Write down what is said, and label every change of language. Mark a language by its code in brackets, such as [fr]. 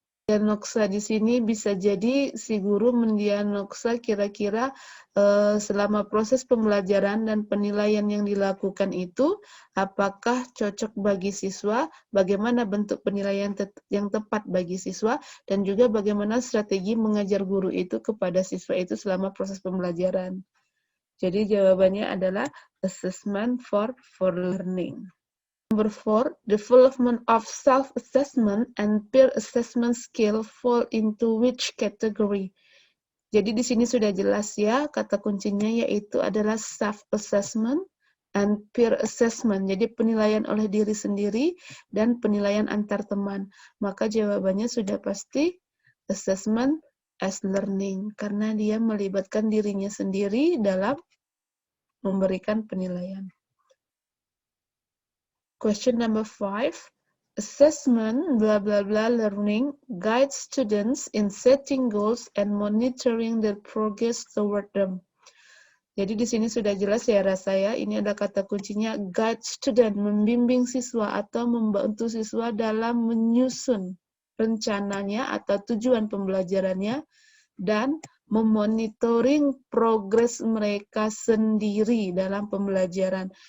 [id] Diagnosa di sini bisa jadi si guru mendiagnosa kira-kira selama proses pembelajaran dan penilaian yang dilakukan itu apakah cocok bagi siswa, bagaimana bentuk penilaian yang tepat bagi siswa, dan juga bagaimana strategi mengajar guru itu kepada siswa itu selama proses pembelajaran. Jadi jawabannya adalah assessment for learning. [en] Number 4, development of self-assessment and peer assessment skill fall into which category? [id] Jadi di sini sudah jelas ya, kata kuncinya yaitu adalah self-assessment and peer assessment. Jadi penilaian oleh diri sendiri dan penilaian antar teman. Maka jawabannya sudah pasti assessment as learning, karena dia melibatkan dirinya sendiri dalam memberikan penilaian. [en] Question number 5, assessment blah blah blah learning guides students in setting goals and monitoring their progress toward them. [id] Jadi di sini sudah jelas ya rasa ya, ini ada kata kuncinya guide student, membimbing siswa atau membantu siswa dalam menyusun rencananya atau tujuan pembelajarannya dan memonitoring progres mereka sendiri dalam pembelajaran.